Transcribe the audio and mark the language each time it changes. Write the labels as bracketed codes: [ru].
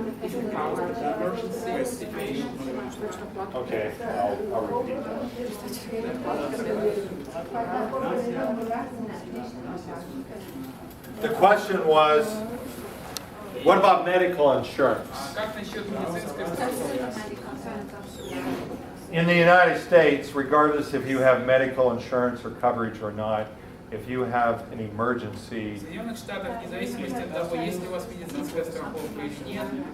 [en] Is it covered in emergency situation? Okay, I'll repeat that. The question was, what about medical insurance? [ru] Как насчет медицинской страховки? [en] In the United States, regardless if you have medical insurance or coverage or not, if you have an [ru] В [en] emergency, [ru] Соединенных Штатах, вне зависимости от того, есть ли у вас медицинская страховка или нет,